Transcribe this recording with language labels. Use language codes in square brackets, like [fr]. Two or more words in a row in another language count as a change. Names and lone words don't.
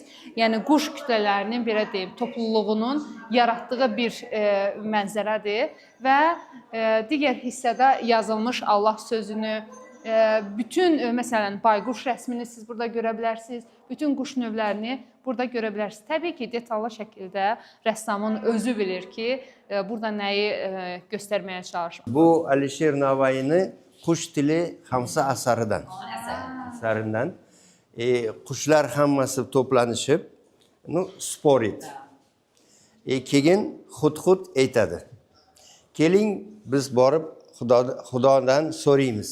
[az] Yəni, quş kütlələrinin, belə deyim, topluluğunun yaratdığı bir mənzərədir və digər hissədə yazılmış Allah sözünü, bütün, məsələn, bayquş rəsmini siz burada görə bilərsiniz, bütün quş növlərini burada görə bilərsiniz. Təbii ki, detallı şəkildə rəssamın özü bilir ki, burada nəyi göstərməyə çalışır. [uz] Bu Alisher Navoiyni Qush tili Hamsa asaridan. Qushlar hammasi to'planishib, spor etdi. Keyin xud aytadi. Keling, biz borib Xudodan so'raymiz.